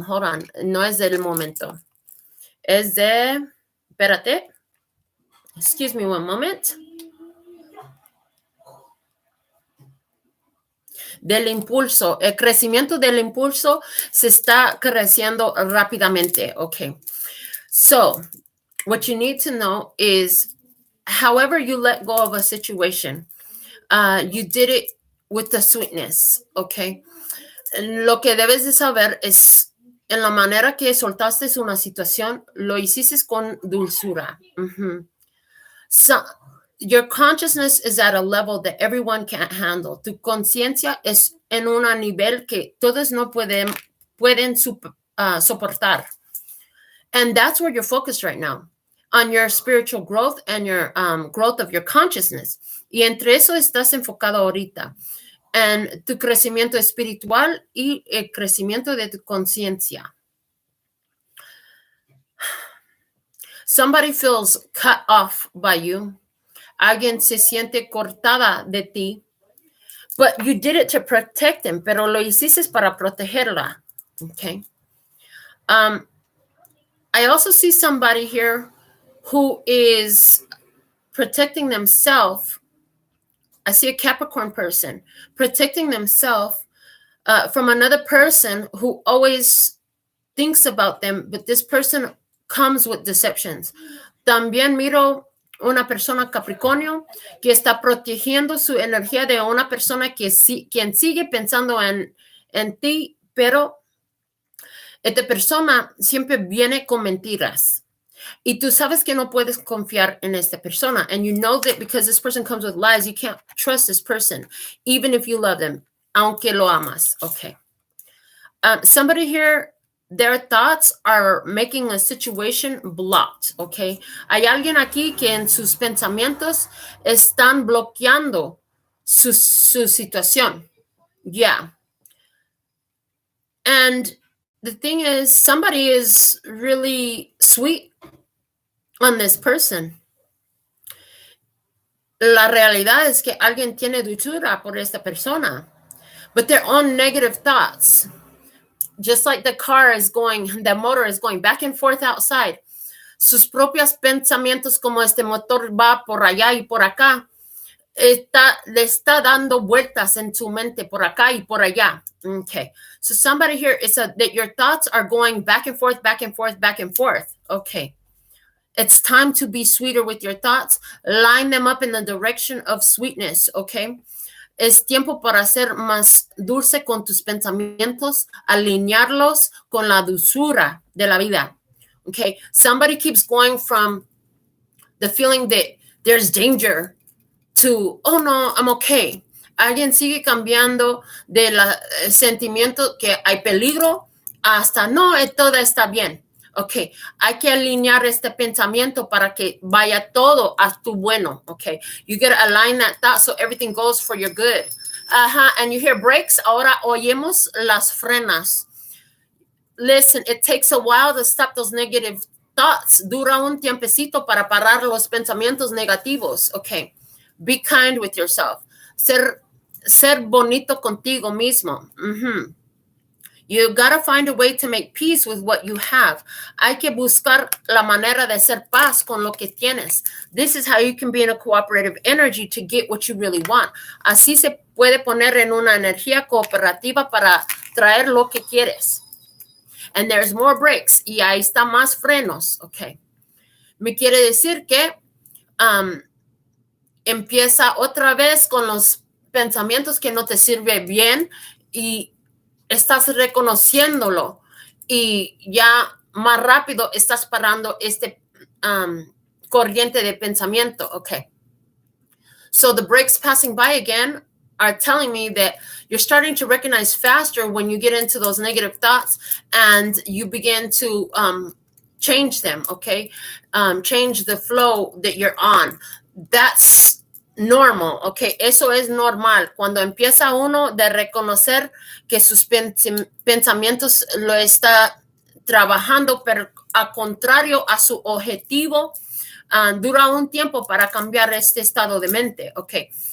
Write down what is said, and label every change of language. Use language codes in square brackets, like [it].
[en] Hold on, [es] no es del momento, es de, espérate, [en] excuse me one moment. [es] Del impulso, el crecimiento del impulso se está creciendo rápidamente. [en] Okay, so what you need to know is, however you let go of a situation, you did it with the sweetness. [es] Okay, lo que debes de saber es, en la manera que soltaste una situación, lo hiciste con dulzura. [en] So, your consciousness is at a level that everyone can't handle. [es] Tu conciencia es en un nivel que todos no pueden soportar. [en] And that's where you're focused right now, on your spiritual growth and your growth of your consciousness. [es] Y entre eso estás enfocado ahorita, en tu crecimiento espiritual y el crecimiento de tu conciencia. [en] Somebody feels cut off by you. [es] Alguien se siente cortada de ti, [en] but you did it to protect them, [es] pero lo hiciste para protegerla. [en] Okay. I also see somebody here who is protecting themselves. I see a Capricorn person protecting themselves from another person who always thinks about them, but this person comes with deceptions. [es] También miro una persona Capricornio que está protegiendo su energía de una persona quien sigue pensando en ti, pero esta persona siempre viene con mentiras. Y tú sabes que no puedes confiar en esta persona. [en] And you know that because this person comes with lies, you can't trust this person, even if you love them, [es] aunque lo amas. [en] Okay. Somebody here, their thoughts are making a situation blocked, okay? [es] Hay alguien aquí que en sus pensamientos están bloqueando su situación. [en] Yeah. And the thing is, somebody is really sweet on this person. [es] La realidad es que alguien tiene dulzura por esta persona, [en] but their own negative thoughts, just like the motor is going back and forth outside, [es] sus propios pensamientos, como este motor va por allá y por acá, le está dando vueltas en su mente por acá y por allá. [en] Okay, so somebody here is that your thoughts are going back and forth, back and forth, back and forth. Okay, it's time to be sweeter with your thoughts. Line them up in the direction of sweetness. Okay. [es] Es tiempo para ser más dulce con tus pensamientos, alinearlos con la dulzura de la vida. [en] Okay, somebody keeps going from the feeling that there's danger to, oh no, I'm okay. [es] Alguien sigue cambiando del sentimiento que hay peligro hasta no, todo está bien. Okay, hay que alinear este pensamiento para que vaya todo a tu bueno. [en] Okay, you got to align that thought so everything goes for your good. And you hear brakes. [es] Ahora oyemos las frenas. [en] Listen, it takes a while to stop those negative thoughts. [es] Dura un tiempecito para parar los pensamientos negativos. [en] Okay, be kind with yourself. [es] Ser bonito contigo mismo. [en] You gotta find a way to make peace with what you have. [es] Hay que buscar la manera de hacer paz con lo que tienes. [en] This is how you can be in a cooperative energy to get what you really want. [es] Así se puede poner en una energía cooperativa para traer lo que quieres. [en] And there's more brakes. [es] Y ahí está más frenos, okay. Me quiere decir que empieza otra vez con los pensamientos que no te sirven bien y estás reconociéndolo y ya más rápido estás parando este corriente de pensamiento. [en] Okay. So the brakes passing by again are telling me that you're starting to recognize faster when you get into those negative thoughts and you begin to change them, okay? Change the flow that you're on. That's normal, okay? [es] Eso es normal. Cuando empieza uno de reconocer que sus pensamientos lo está trabajando, pero a contrario a su objetivo, dura un tiempo para cambiar este estado de mente, okay?